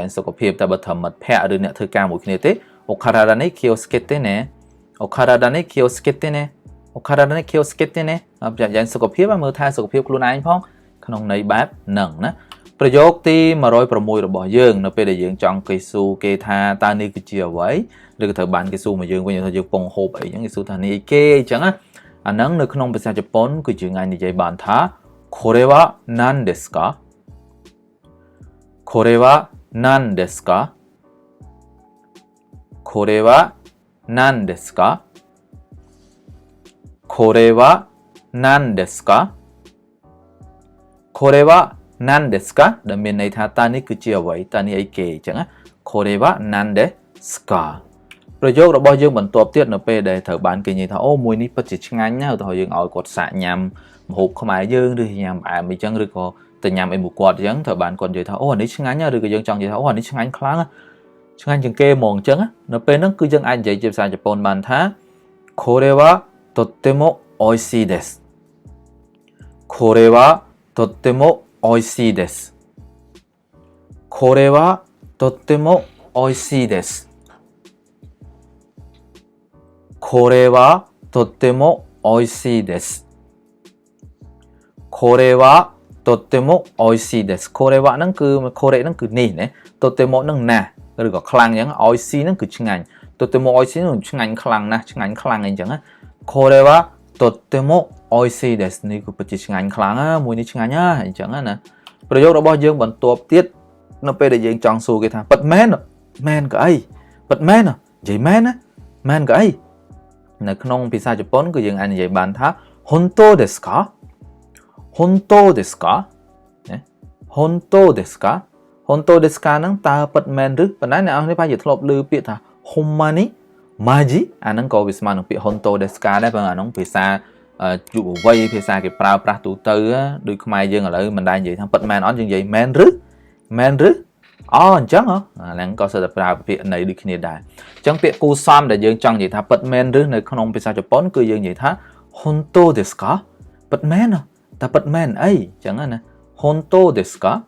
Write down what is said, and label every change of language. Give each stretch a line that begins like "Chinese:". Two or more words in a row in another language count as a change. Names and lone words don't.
Khmer: ត្នសុខភាពតែបើធ្វើមិត្តភ័ក្តិឬអ្នកធ្វើការមួយគ្នាទេអូខារ៉ាដានេះ Kyosketene អូខារ៉ាដានេះ Kyosketene អូខារ៉ាដានេះ Kyosketene ប្រយ័ត្នសុខភាពមើលថែសុខភាពខ្លួនឯងផងក្នុងន័យបែបហ្នឹងណាប្រយោគទី106របស់យើងនៅពេលដែលយើងចង់គេស៊ូគេថាតើនេះគឺជាអ្វីឬក៏ត្រូវបានគេស៊ូមកយើងវិញថាយើងពងហូបអីចឹងគេស៊ូថានេះអីគេអញ្ចឹងណាអាហ្នឹងនៅក្នុងភាសាជប៉ុនគឺយើងអាចនិយាយបានថា
Japanese: これは何ですかこれは何ですかこれは何ですかこれは何ですかこれは何ですか
Khmer: ដែលមានន័យថាតើនេះគឺជាអ្វីតើនេះអី គេអញ្ចឹងណា
Japanese: これは何ですか
Khmer: ប្រយោគរបស់យើងបន្ទាប់ទៀតនៅពេលដែលត្រូវបានគេនិយាយថាអូមួយនេះពិតជាឆ្ងាញ់ណាស់ឧទាហរណ៍យើងឲ្យគាត់សាកញ៉ាំម្ហូបខ្មែរយើងឬញ៉ាំផ្អែមអីចឹងឬក៏ទៅញ៉ាំអីមួយគាត់អញ្ចឹងត្រូវបានគាត់និយាយថាអូអានេះឆ្ងាញ់ណាស់ឬក៏យើងចង់និយាយថាអូអានេះឆ្ងាញ់ខ្លាំងឆ្ងាញ់ជាងគេហ្មងអញ្ចឹងនៅពេលហ្នឹងគឺយើងអាចនិយាយជាភាសាជប៉ុនបានថា
Japanese: これはとっても美味しいですこれはとっても美味しいです。これはとっても美味しいです。これはとっても美味しいです。これはとっても美味しいです。これは
Khmer: ហ្នឹងគឺこれហ្នឹងគឺនេះណាとってもហ្នឹងណាឬក៏ខ្លាំងអញ្ចឹង美味しいហ្នឹងគឺឆ្ងាញ់
Japanese: とっても美味しい
Khmer: ហ្នឹងឆ្ងាញ់ខ្លាំងណាស់ឆ្ងាញ់ខ្លាំងអីអញ្ចឹងណា
Japanese: これはとっても美味しいです
Khmer: នេះគឺពិតជាឆ្ងាញ់ខ្លាំងណាមួយនេះឆ្ងាញ់ណាអញ្ចឹងណាប្រយោគរបស់យើងបន្ទាប់ទៀត នៅពេលដែលយើងចង់សួរគេថាពិតមែនមែនក៏អីពិតមែននិយាយមែនណាមែនក៏អីនៅក្នុងភាសាជប៉ុនគឺយើងអាចនិយាយបានថា
Japanese: 本当ですか本当ですか本当ですか本当ですか
Khmer: ហ្នឹងតើពិតមែនឬប៉ុន្តែអ្នកនរនេះប្រហែលជាធ្លាប់ឮពាក្យថាហុំ ម៉ានីម៉ាជីអាហ្នឹងក៏វាស្មើនឹងពាក្យ
Japanese: 本当ですか
Khmer: ដែរព្រោះអាហ្នឹងភាសាយុវវ័យភាសាគេប្រើប្រាស់ទូទៅដូចខ្មែរយើងឥឡូវមិនដែរនិយាយថាពិតមែនអត់យើងនិយាយមែនឬអូអញ្ចឹងអាហ្នឹងក៏សិតតែប្រើពាក្យន័យដូចគ្នាដែរអញ្ចឹងពាក្យគូសំដែលយើងចង់និយាយថាពិតមែនឬនៅក្នុងភាសាជប៉ុនគឺយើងនិយាយថា
Japanese: 本当ですか
Khmer: ពិតមែនតែពិតមែនអីអញ្ចឹងណា
Japanese: 本当ですか